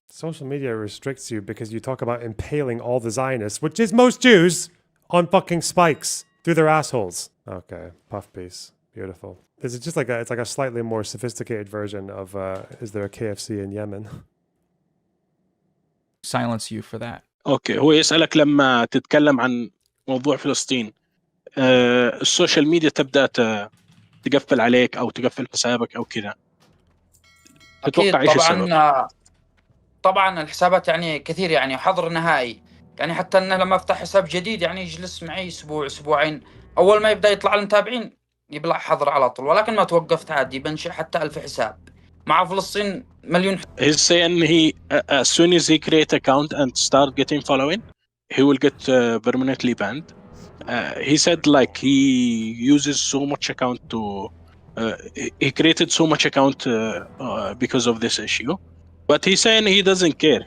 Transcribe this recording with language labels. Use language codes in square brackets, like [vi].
[en] Social media restricts you because you talk about impaling all the Zionists, which is most Jews, on fucking spikes through their assholes. Okay, puff piece. Beautiful. This is just like it's like a slightly more sophisticated version of is there a KFC in Yemen? Silence you for that. [ar] اوكي، هو يسألك لما تتكلم عن موضوع فلسطين السوشيال ميديا تبدأ تقفل عليك او تقفل حسابك او كذا. اكيد تتوقع ايش السبب؟ طبعا الحسابات يعني كثير، يعني حظر نهائي. يعني حتى انه لما افتح حساب جديد يعني يجلس معي اسبوع اسبوعين، اول ما يبدا يطلع المتابعين يبلع حظر على طول. ولكن ما توقفت عادي، بنشئ حتى 1000 حساب. مع فلسطين مليون. [en] He's saying as soon as he create account and start getting following, he will get permanently banned. He said like he uses so much account to he created so much account because of this issue, but he's saying he doesn't care.